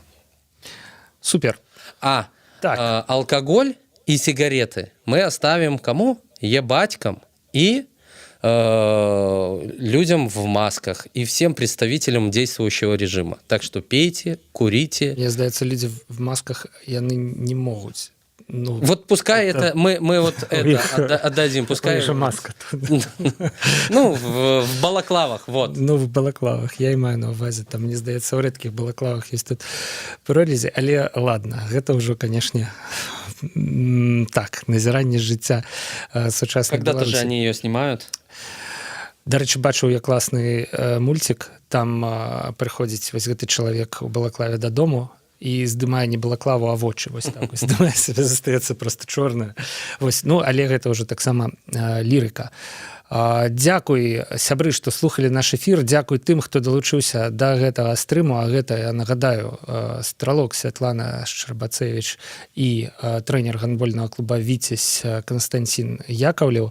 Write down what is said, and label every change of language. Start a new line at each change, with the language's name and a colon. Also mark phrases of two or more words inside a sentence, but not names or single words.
Russian: Супер. Так. Алкоголь и сигареты мы оставим кому? Ебатькам и людям в масках и всем представителям действующего режима. Так что пейте, курите.
Belarusian: Мне здаецца, людзі в масках яны не могуць. Ну,
Russian: вот пускай это мы вот это отдадим, пускай маска. Ну, в балаклавах, вот.
Belarusian: Ну, в балаклавах, я і маю на увазе, там, мне здаецца, у рэдкіх балаклавах ёсць тут прорезі, але ладно, гэта ўжо, канешне, так, назіранне жыцця сучаснай
Russian: Когда-то же они ее снимают.
Belarusian: Дарэчы, бачыў я класны мульцік, там прыходзіць вось гэты чалавек у балаклаве дадому, і здымае не балаклаву, а вочы, вось так, здымае себе, застаецца просто чорная. Вось, ну, але гэта ўжо таксама лірыка. Дзякуй, сябры, што слухалі наш эфір, дзякуй тым, хто далучыўся да гэтага стрыму, а гэта, я нагадаю, стралок Святлана Шчарбацевіч і трэнер гандбольнага клуба «Віцязь» Константин Яковлев.